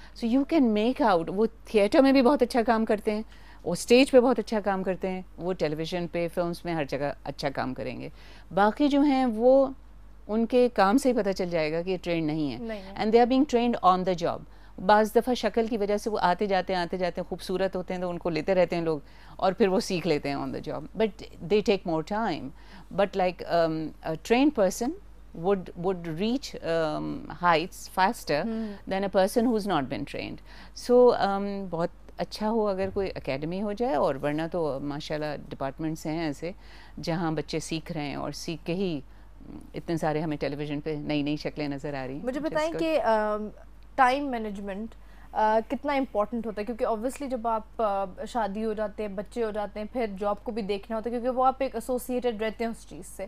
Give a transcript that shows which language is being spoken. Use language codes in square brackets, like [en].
[en] So you can make out. [ur] وہ theatre میں بھی بہت اچھا کام کرتے ہیں, وہ اسٹیج پہ بہت اچھا کام کرتے ہیں, وہ ٹیلی ویژن پہ فلمس میں ہر جگہ اچھا کام کریں گے. باقی جو ہیں وہ ان کے کام سے ہی پتہ چل جائے گا کہ یہ ٹرینڈ نہیں ہے, [en] And they are being trained on the job. [ur] بعض دفعہ شکل کی وجہ سے وہ آتے جاتے ہیں خوبصورت ہوتے ہیں تو ان کو لیتے رہتے ہیں لوگ اور پھر وہ سیکھ لیتے ہیں [en] On the job, but they take more time. But like trained person would reach heights faster than a person who's not been trained. [ur] So بہت اچھا ہو اگر کوئی اکیڈمی ہو جائے, اور ورنہ تو ماشاء اللہ ڈپارٹمنٹس ہیں ایسے جہاں بچے سیکھ رہے ہیں اور سیکھ کے ہی اتنے سارے ہمیں ٹیلی ویژن پہ نئی نئی شکلیں نظر آ رہی ہیں. مجھے بتائیں کہ ٹائم مینجمنٹ کتنا امپورٹنٹ ہوتا ہے, کیونکہ اوبویسلی جب آپ شادی ہو جاتے ہیں, بچے ہو جاتے ہیں, پھر جاب کو بھی دیکھنا ہوتا ہے کیونکہ وہ آپ ایک ایسوسیٹیڈ رہتے ہیں اس چیز سے.